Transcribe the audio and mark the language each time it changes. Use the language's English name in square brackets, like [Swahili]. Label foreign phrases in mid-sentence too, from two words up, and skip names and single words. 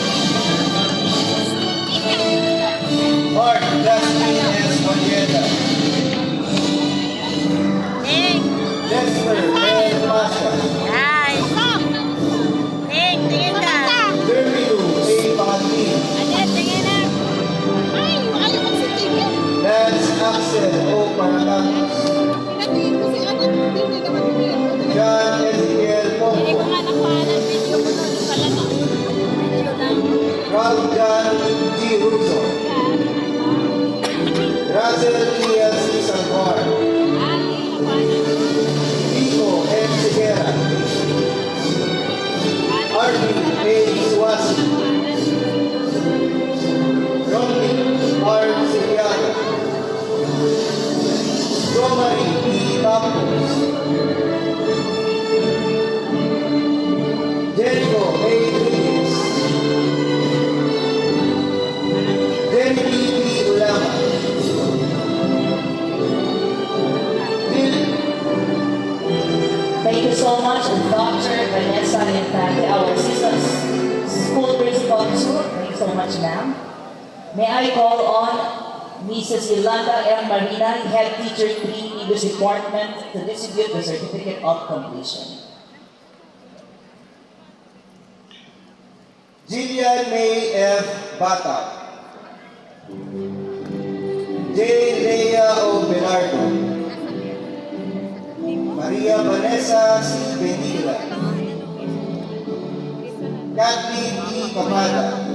[English] Mark Jasmine S. Morieta. Dexter L. Masha. Jermino A. Pangatlin. Lance Axel O. Paranatos. John Ezekiel Pongo. Ralph John G. Russo. Russell Elias C. Salvar. Nico M. Segura. Arvin A. Suwasi. Romney R. Siliano. Romary E. Campos. Jericho A. Williams. Jenny B. Ulama. Thank you so much, Dr. Vanessa Infante, our assistant school principal too. Thank you so much, ma'am. May I call on Mrs. Yolanda M. Marina, Head Teacher 3, English Department, to distribute the certificate of completion. Jillian May F. Batak. J. Leia O. Belardo. Maria Vanessa C. Benila. Kathleen E. Capata.